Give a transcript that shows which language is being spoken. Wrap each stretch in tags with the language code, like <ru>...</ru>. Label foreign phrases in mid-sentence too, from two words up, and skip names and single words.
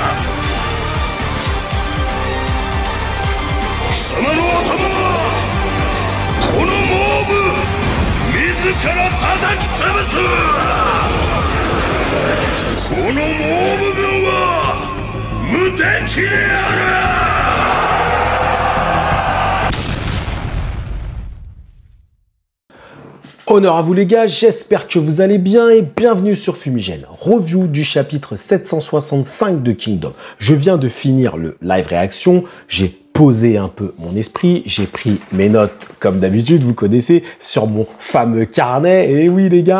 <ja>貴様の頭はこのモーブ自ら叩き潰す。このモーブ軍は無敵である。</ja> <fr>Honneur à vous les gars, j'espère que vous allez bien et bienvenue sur Fumigène. Review du chapitre 765 de Kingdom. Je viens de finir le live réaction, j'ai posé un peu mon esprit, j'ai pris mes notes comme d'habitude, vous connaissez, sur mon fameux carnet, et oui les gars.</fr>